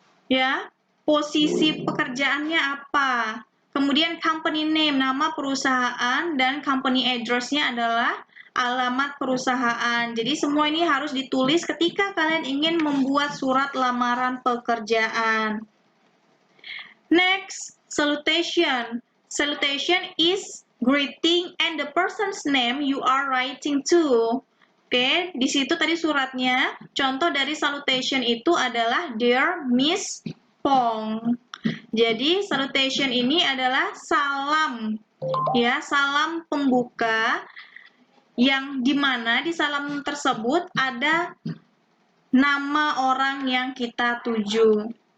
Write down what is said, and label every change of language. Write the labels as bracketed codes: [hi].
[id] Ya, posisi pekerjaannya apa. Kemudian [en] company name, [id] nama perusahaan, dan [en] company address- [id] nya adalah alamat perusahaan. Jadi semua ini harus ditulis ketika kalian ingin membuat surat lamaran pekerjaan. [en] Next, salutation. Salutation is greeting and the person's name you are writing to. [id] Oke, di situ tadi suratnya. Contoh dari salutation itu adalah [en] Dear Miss Pong. [id] Jadi salutation ini adalah salam, ya, salam pembuka yang dimana di salam tersebut ada nama orang yang kita tuju.